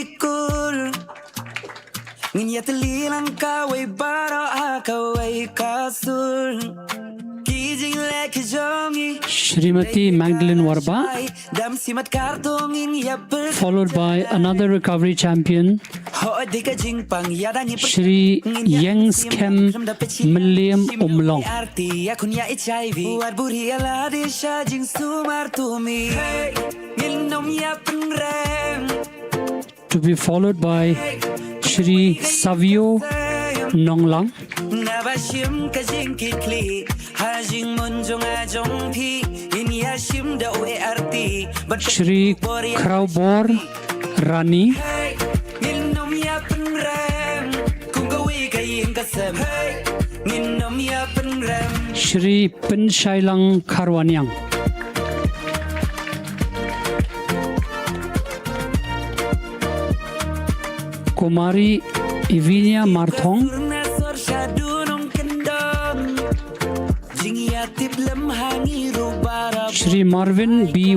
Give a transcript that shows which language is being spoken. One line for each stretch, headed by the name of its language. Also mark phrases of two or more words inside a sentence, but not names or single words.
English: Shrimati Magdalene Warba, followed by another recovery champion, Shri Yengskem Milliam Umlong, to be followed by Shri Savio Nonglang, Shri Kraubor Rani, Shri Pinshailang Karwanyang, Kumari Ivinia Marthong, Shri Marvin B.